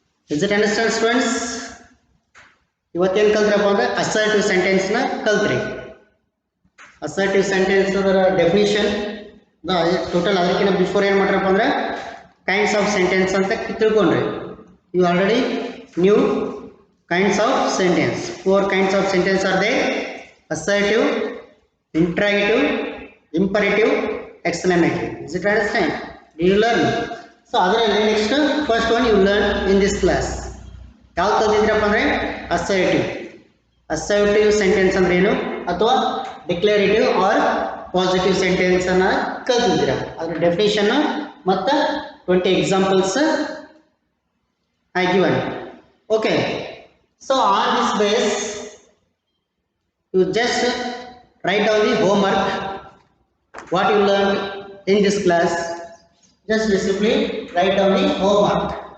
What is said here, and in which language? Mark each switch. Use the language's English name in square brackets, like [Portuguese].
[English] Is it understand students? [Kannada] ಇವತ್ತೇನು ಕಲ್ತ್ರಪ್ಪ ಅಂದರೆ assertive ಸೆಂಟೆನ್ಸ್ನ ಕಲ್ತ್ರಿ. Assertive sentence ಅದರ ಡೆಫಿನಿಷನ್ ಟೋಟಲ್ ಅದಕ್ಕಿಂತ ಬಿಫೋರ್ ಏನು ಮಾಡ್ರಪ್ಪ ಅಂದರೆ ಕೈಂಡ್ಸ್ ಆಫ್ ಸೆಂಟೆನ್ಸ್ ಅಂತ ತಿಳ್ಕೊಂಡ್ರಿ. [English] You already knew kinds of sentence. 4 kinds of sentence are there: assertive, interrogative, imperative, exclamative. Is it understand? Did you learn? So ಅದರಲ್ಲಿ next first one you learn in this class. [Kannada] ಯಾವ್ದು ಕಲ್ತಿದ್ರಪ್ಪ ಅಂದರೆ assertive. Assertive sentence ಅಂದ್ರೆ ಏನು, ಅಥವಾ declarative R positive sentence ಅನ್ನ ಕಲ್ತಿದ್ದೀರಾ. ಅದ್ರ definition ಮತ್ತು 20 examples [English] I given. Okay, so on this base you just write down the homework what you learned in this class. Just simply write down the homework.